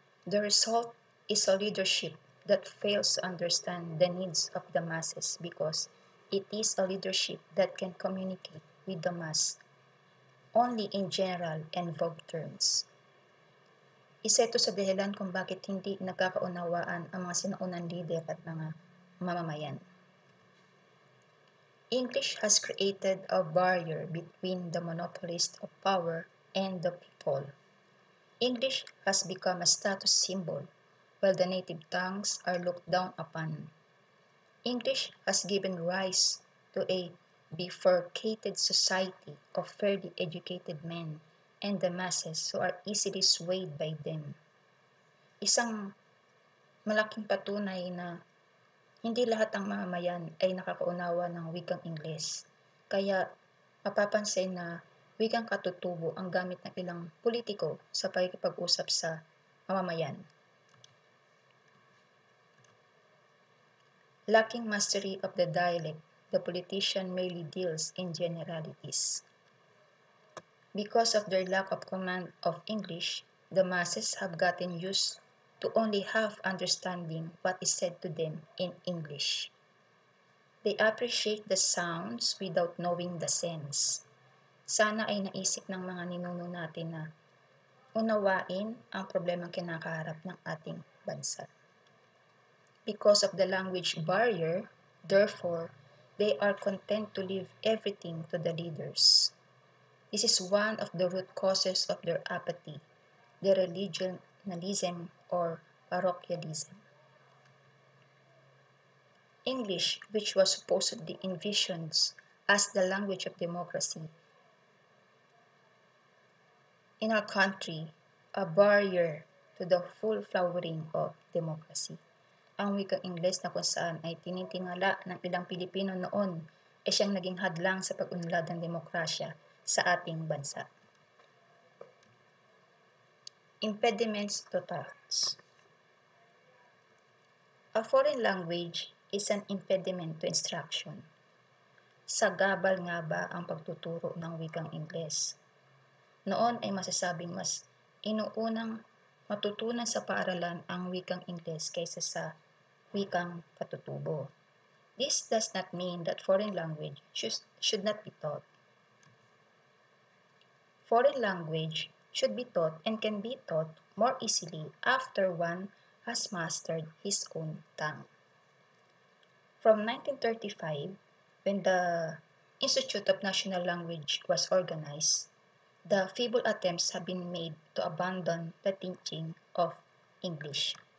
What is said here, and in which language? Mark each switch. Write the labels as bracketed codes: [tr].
[en] The result is a leadership that fails to understand the needs of the masses because it is a leadership that can communicate with the mass only in general and vague terms. [tl] Isa ito sa dahilan kung bakit hindi nagkakaunawaan ang mga sinaunang leader at mga mamamayan. [en] English has created a barrier between the monopolist of power and the people. English has become a status symbol, while the native tongues are looked down upon. English has given rise to a bifurcated society of fairly educated men and the masses who are easily swayed by them. [tl] Isang malaking patunay na hindi lahat ng mamamayan ay nakakaunawa ng wikang Ingles. Kaya mapapansin na wikang katutubo ang gamit ng ilang politiko sa pakikipag-usap sa mamamayan. [en] Lacking mastery of the dialect, the politician merely deals in generalities. Because of their lack of command of English, the masses have gotten used to only half understanding what is said to them in English. They appreciate the sounds without knowing the sense. [tl] Sana ay naisip ng mga ninuno natin na unawain ang problemang kinakaharap ng ating bansa. [en] Because of the language barrier, therefore, they are content to leave everything to the leaders. This is one of the root causes of their apathy, their religionalism or parochialism. English, which was supposedly envisioned as the language of democracy, in our country, a barrier to the full flowering of democracy. [tl] Ang wikang Ingles na kung saan ay tinitingala ng ilang Pilipino noon ay siyang naging hadlang sa pag-unlad ng demokrasya sa ating bansa. [en] Impediments to thoughts. A foreign language is an impediment to instruction. [tl] Sagabal nga ba ang pagtuturo ng wikang Ingles? Noon ay masasabing mas inuunang matutunan sa paaralan ang wikang Ingles kaysa sa wikang patutubo. [en] This does not mean that foreign language should not be taught. Foreign language should be taught and can be taught more easily after one has mastered his own tongue. From 1935, when the Institute of National Language was organized, the feeble attempts have been made to abandon the teaching of English.